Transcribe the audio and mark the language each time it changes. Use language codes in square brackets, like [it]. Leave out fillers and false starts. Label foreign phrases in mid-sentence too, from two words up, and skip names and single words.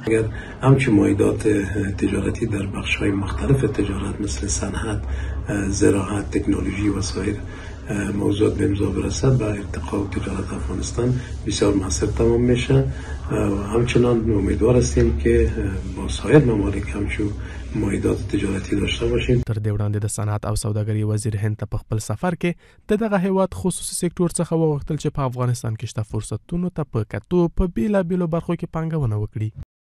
[fa] اگر همچون مایدات تجارتی در بخش‌های مختلف تجارت مثل صنعت، زراعت، تکنولوژی و سایر موضوعات به امضا برسد، به ارتقاء تجارت افغانستان بسیار موثر تمام میشه و همچنان امیدوار هستیم که با سایر ممالک همچون مایدات تجارتی داشته باشیم. [ps] تر دې وړاندې د صنعت او سوداګرۍ وزیر هند ته په خپل سفر کې د دغه هیواد خصوصي سکتور څخه وغوښتل چې په افغانستان کې شته فرصتونو ته په کتو په بیلابیلو برخو کې پانګونه وکړي.